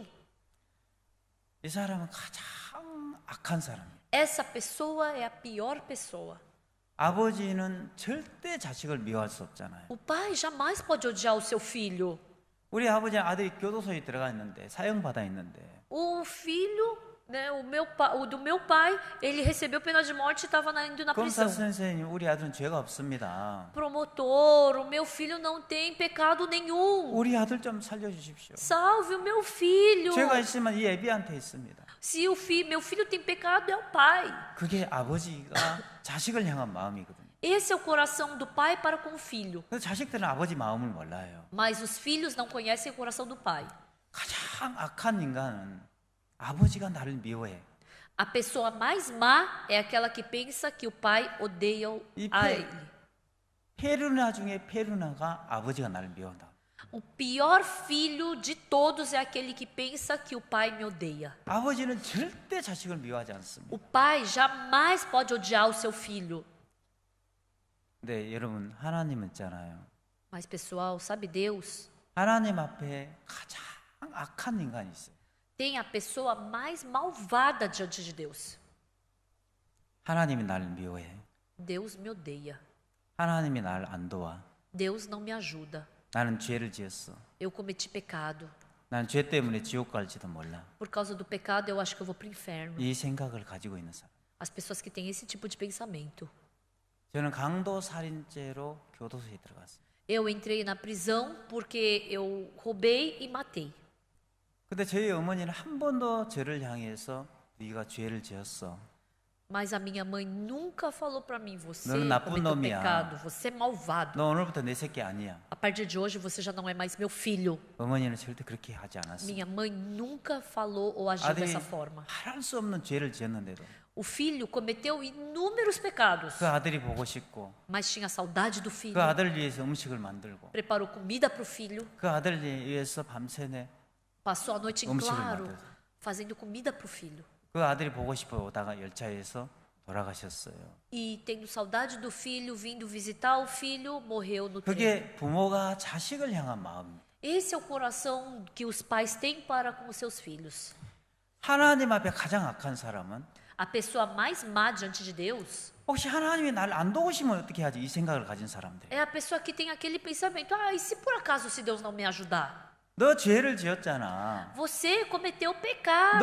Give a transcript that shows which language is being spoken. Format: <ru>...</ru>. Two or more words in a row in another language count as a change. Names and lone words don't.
<ko>이 사람은 가장 악한 사람이에요.</ko> <pt>Essa pessoa é a pior pessoa.</pt> <ko>아버지는 절대 자식을 미워할 수 없잖아요.</ko> <pt>O pai jamais pode odiar o seu filho.</pt> <ko>우리 아버지는 아들이 교도소에 들어가 있는데 사형받아 있는데</ko> <pt>O filho, né, o do meu pai, ele recebeu pena de morte e estava indo na</pt> <ko>검사</ko> <pt>prisão.</pt> <ko>선생님 우리 아들은 죄가 없습니다.</ko> <pt>Promotor, o meu filho não tem pecado nenhum.</pt> <ko>우리 아들 좀 살려주십시오.</ko> <pt>Salve o meu filho.</pt> <ko>죄가 있으면 이 애비한테 있습니다.</ko> <pt>Se meu filho tem pecado, é o pai.</pt> <ko>그게 아버지가 자식을 향한 마음이거든요.</ko> <pt>Esse é o coração do pai para com o filho.</pt> <ko>그래서 자식들은 아버지 마음을 몰라요.</ko> <pt>Mas os filhos não conhecem o coração do pai.</pt> <ko>가장 악한 인간은 아버지가 나를 미워해.</ko> <pt>A pessoa mais má é aquela que pensa que o pai odeia a ele.</pt> <ko>페루나 중에 페루나가 아버지가 나를 미워한다.</ko> <pt>O pior filho de todos é aquele que pensa que o pai me odeia.</pt> <ko>아버지는 절대 자식을 미워하지 않습니다.</ko> <pt>O pai jamais pode odiar o seu filho.</pt> <ko>근데 여러분 하나님은 있잖아요.</ko> <pt>Mas pessoal, sabe Deus?</pt> <ko>하나님 앞에 가장 악한 인간이 있어요.</ko> <pt>Tem a pessoa mais malvada diante de Deus.</pt> <ko>하나님이 날 미워해.</ko> <pt>Deus me odeia.</pt> <ko>하나님이 날 안 도와.</ko> <pt>Deus não me ajuda.</pt> <ko>나는 죄를 지었어.</ko> <pt>Eu cometi pecado.</pt> <ko>난 죄 때문에 지옥 갈지도 몰라.</ko> <pt>Por causa do pecado, eu acho que eu vou para o inferno.</pt> <ko>이 생각을 가지고 있는 사람.</ko> <pt>As pessoas que têm esse tipo de pensamento.</pt> <ko>저는 강도 살인죄로 교도소에 들어갔어요.</ko> <pt>Eu entrei na prisão porque eu roubei e matei.</pt> <ko>근데 저희 어머니는 한 번도 저를 향해서 네가 죄를 지었어.</ko> <pt>Mas a minha mãe nunca falou para mim, você</pt> <ko>너는 나쁜</ko> <pt>cometeu</pt> <ko>놈이야.</ko> <pt>pecado, você é malvado.</pt> <ko>너 오늘부터 내 새끼 아니야.</ko> <pt>A partir de hoje você já não é mais meu filho.</pt> <ko>어머니는 절대 그렇게 하지 않았어요.</ko> <pt>Minha mãe nunca falou ou agiu</pt> <ko>아들이</ko> <pt>dessa forma.</pt> <ko>할 수 없는 죄를 지었는데도</ko> <pt>O filho cometeu inúmeros pecados,</pt> <ko>그 아들이 보고 싶고</ko> <pt>mas tinha saudade do</pt> <ko>그</ko> <pt>filho.</pt> <ko>아들을 위해서 음식을 만들고</ko> <pt>Preparou comida para o filho,</pt> <ko>그 아들을 위해서 밤새내</ko> <pt>passou a noite em</pt> <ko>음식을</ko> <pt>claro,</pt> <ko>만들어서.</ko> <pt>fazendo comida para o filho.</pt> <ko>그 아들이 보고 싶어 오다가 열차에서 돌아가셨어요.</ko> <pt>E tendo saudade do filho, vindo visitar o filho, morreu no trem.</pt> <ko>그게 부모가 자식을 향한 마음입니다.</ko> <pt>Esse é o coração que os pais têm para com os seus filhos.</pt> <ko>하나님 앞에 가장 악한 사람은</ko> <pt>A pessoa mais má diante de Deus</pt> <ko>혹시 하나님이 나를 안 도우시면 어떻게 하지? 이 생각을 가진 사람들.</ko> <pt>é a pessoa que tem aquele pensamento: ah, e se por acaso se Deus não me ajudar?</pt> <ko>너 죄를 지었잖아.</ko> <pt>Você cometeu pecado.</pt>